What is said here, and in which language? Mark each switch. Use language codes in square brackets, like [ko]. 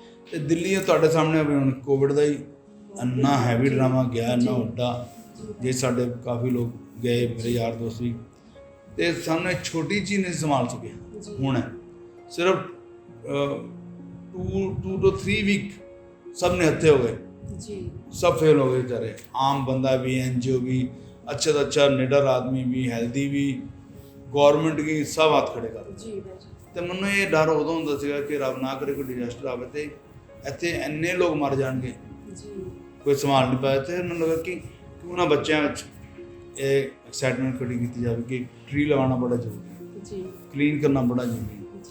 [pa] ਤੇ ਦਿੱਲੀ ਤੁਹਾਡੇ ਸਾਹਮਣੇ ਹੁਣ ਕੋਵਿਡ ਦਾ ਹੀ ਇੰਨਾ ਹੈਵੀ ਡਰਾਮਾ ਗਿਆ, ਇੰਨਾ ਵੱਡਾ, ਜੇ ਸਾਡੇ ਕਾਫੀ ਲੋਕ ਗਏ, ਮੇਰੇ ਯਾਰ ਦੋਸਤ ਵੀ, ਤੇ ਸਾਨੂੰ ਇੱਕ ਛੋਟੀ ਚੀਜ਼ ਨਹੀਂ ਸੰਭਾਲ ਸਕੇ। ਹੁਣ ਸਿਰਫ 2 to 3 ਵੀਕ ਸਭ ਨੇ ਹੱਥੇ ਹੋ ਗਏ, ਜੀ [hi] सब फेल हो गए बेचारे, आम बंदा भी, NGO भी, अच्छे से अच्छा निडर आदमी भी, हेल्दी भी, गौरमेंट की सब हाथ खड़े कर [pa] ਜੀ ਭਾਜੀ ਤੇ ਮੈਨੂੰ ਇਹ ਡਰ ਉਦੋਂ ਹੁੰਦਾ ਸੀਗਾ ਕਿ ਰੱਬ ਨਾ ਕਰੇ ਕੋਈ ਡਿਜ਼ਾਸਟਰ ਆਵੇ ਤੇ ਇੱਥੇ ਇੰਨੇ ਲੋਕ ਮਰ ਜਾਣਗੇ, ਜੀ ਕੋਈ ਸੰਭਾਲ ਨਹੀਂ ਪਾਇਆ। ਤੇ ਮੈਨੂੰ ਲੱਗਾ ਕਿ ਕਿਉਂ ਨਾ ਬੱਚਿਆਂ ਵਿੱਚ ਇਹ ਐਕਸਾਈਟਮੈਂਟ ਖੜੀ ਕੀਤੀ ਜਾਵੇ ਕਿ ਟਰੀ ਲਗਾਉਣਾ ਬੜਾ ਜ਼ਰੂਰੀ ਹੈ, ਜੀ ਕਲੀਨ ਕਰਨਾ ਬੜਾ ਜ਼ਰੂਰੀ ਹੈ।